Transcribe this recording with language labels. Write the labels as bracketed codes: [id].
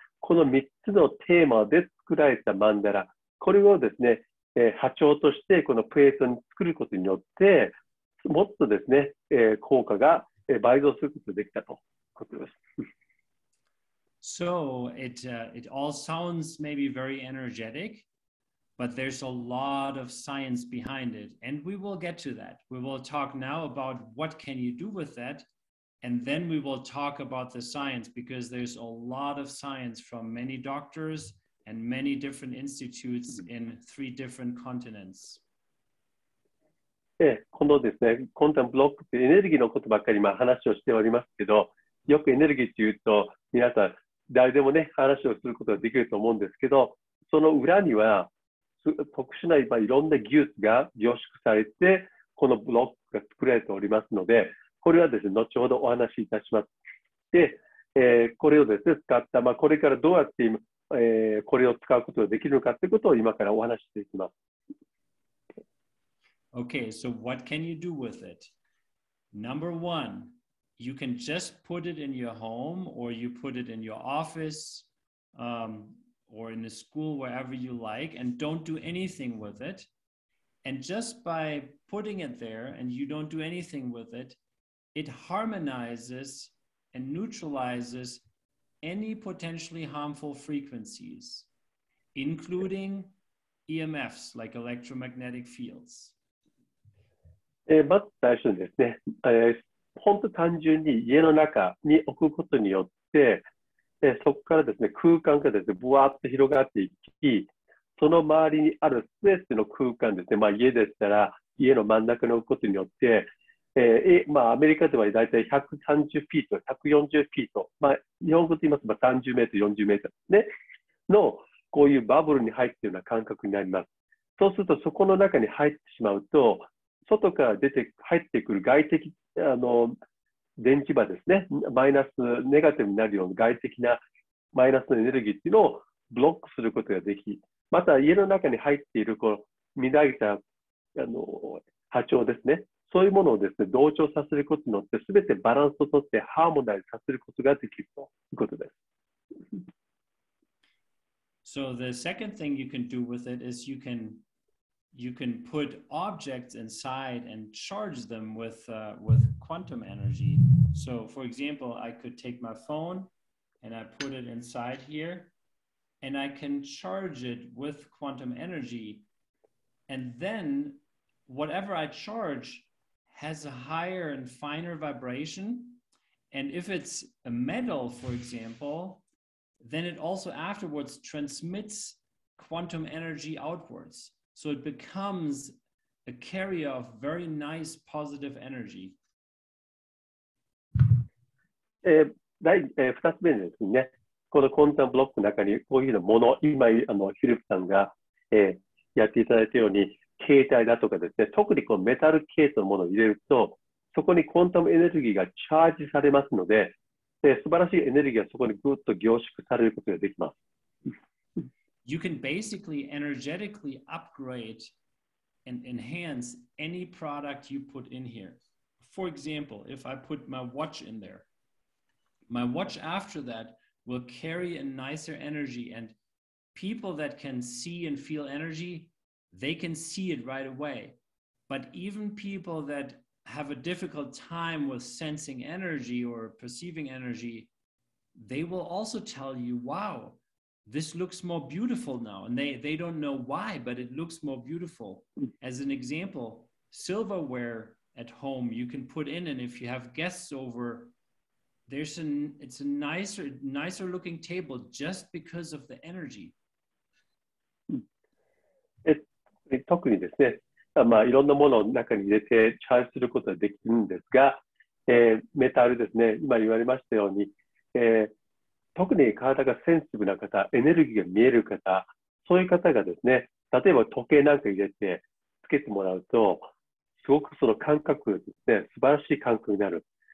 [ja] この3つのテーマで作られたマンダラ、これをですね、波長としてこのプレートに作ることによって、もっとですね、効果が倍増することができたということです。 [en] So it all sounds maybe very energetic, but there's a lot of science behind it, and we will get to that. We will talk now about what can you do with that, and then we will talk about the science, because there's a lot of science from many doctors and many different institutes in 3 different continents. [ja] このですね、クォンタムブロックってエネルギーのことばっかり話をしておりますけど、よくエネルギーっていうと、皆さん、誰でもね、話をすることができると思うんですけど、その裏には、特殊ないろんな技術が凝縮されて、このブロックが作られておりますので、これはですね、後ほどお話しいたします。で、これをですね、使った、これからどうやってこれを使うことができるのかということを今からお話ししていきます。 [en] Okay, so what can you do with it? Number 1, you can just put it in your home, or you put it in your office, or in a school, wherever you like, and don't do anything with it. And just by putting it there and you don't do anything with it, it harmonizes and neutralizes any potentially harmful frequencies, including EMFs, like electromagnetic fields. [ja] まず最初にですね、本当単純に家の中に置くことによって、そこからですね、空間がですね、ぶわっと広がっていき、その周りにあるすべての空間ですね、家でしたら家の真ん中に置くことによって、アメリカではだいたい130フィート、140フィート、日本語で言いますと30メートル、40メートルですね、のこういうバブルに入っているような感覚になります。そうすると、そこの中に入ってしまうと、外から入ってくる外的電磁場ですね、マイナス、ネガティブになるような外的なマイナスのエネルギーっていうのをブロックすることができ、また家の中に入っている乱れた波長ですね、そういうものをですね、同調させることによって、すべてバランスをとってハーモナイズさせることができるということです。 [en] So the second thing you can do with it is you can put objects inside and charge them with quantum energy. So for example, I could take my phone and I put it inside here, and I can charge it with quantum energy. And then whatever I charge has a higher and finer vibration. And if it's a metal, for example, then it also afterwards transmits quantum energy outwards. So it becomes a carrier of very nice positive energy. [ja] 2つ目ですね、このクォンタムブロックの中にこういうもの、今、フィリップさんが、やっていただいたように、携帯だとかですね、特にこのメタルケースのものを入れると、そこにクォンタムエネルギーがチャージされますので、素晴らしいエネルギーがそこにぐっと凝縮されることができます。 [en] you can basically energetically upgrade and enhance any product you put in here. For example, if I put my watch in there, my watch after that will carry a nicer energy, and people that can see and feel energy, they can see it right away. But even people that have a difficult time with sensing energy or perceiving energy, they will also tell you, wow, this looks more beautiful now. And they don't know why, but it looks more beautiful. As an example, silverware at home you can put in, and if you have guests over, it's a nicer looking table just because of the energy. [ja] 特にですね、いろんなものを中に入れてチャージすることができるんですが、メタルですね、今言われましたように、特に体がセンシティブな方、エネルギーが見える方、そういう方がですね、例えば時計なんか入れてつけてもらうと、すごくその感覚がですね、素晴らしい感覚になる。